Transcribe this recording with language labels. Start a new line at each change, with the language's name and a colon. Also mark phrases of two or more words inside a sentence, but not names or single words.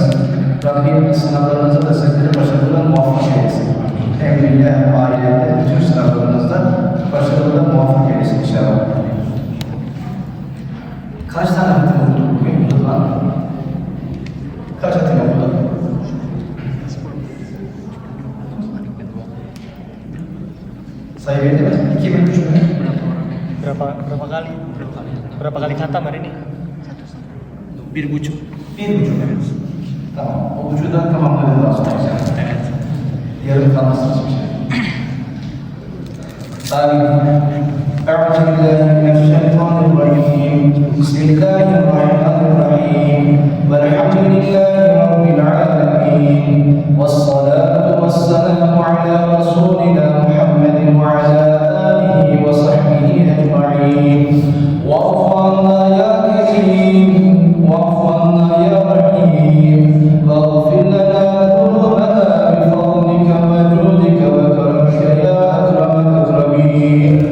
Turkish: Rabbim sınavlarınızı da sizleri başarılı muvaffak eylesin. Hem dünya hem ahirette bütün sınavlarınızda başarılı muvaffak eylesin inşallah. Kaç tane hatim okuduk bugün Rıdvan? Kaç hatim okuduk?
Indonesian: Saya beda mas, 2003 mü? Berapa kali khatam hari ini?
Turkish: 1,5. 1,5 evet. Tamam, o buçuğu da tamamladı lazım. Evet. Yarım kalmasın hiçbir şey. Amin.
Arabic: أعوذ بالله من الشيطان الرجيم بسم الله الرحمن الرحيم والحمد لله رب العالمين والصلاة والسلام على رسولنا محمد وعلى آله وصحبه أجمعين واعف عنا يا كريم واعف عنا يا رحيم واغفر لنا ذنوبنا بفضلك وجودك وكرمك يا أكرم الأكرمين